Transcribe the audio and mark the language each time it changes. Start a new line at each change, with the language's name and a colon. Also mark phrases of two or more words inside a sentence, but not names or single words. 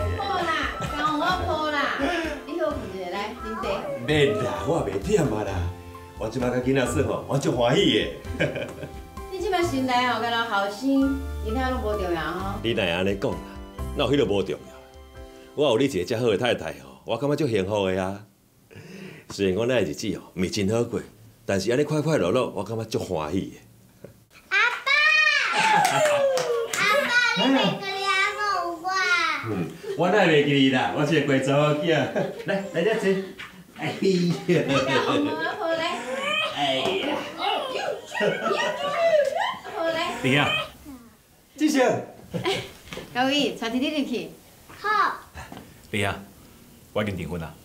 Min Nan Chinese: 好啦，跟我抱啦，你好负责来，啉茶。免啦，我袂忝啊啦。我即摆甲囡仔耍吼，我足欢喜的。你即摆新来吼，敢若后生，其他拢无重要吼。你哪会安尼讲啦？哪有迄个无重要？我有你一个遮好的太太吼，我感觉足幸福的啊。虽然我那日子吼袂真好过。但是安尼快快乐乐，我感觉足欢喜的。阿爸，你袂记你阿母有我？我哪会袂记你啦？ 我是个乖查某囝。来遮坐。哎呀！好嘞。哎呀！好嘞。弟啊，志成。高伟，带弟弟入去。好。弟啊，我已经订婚啦。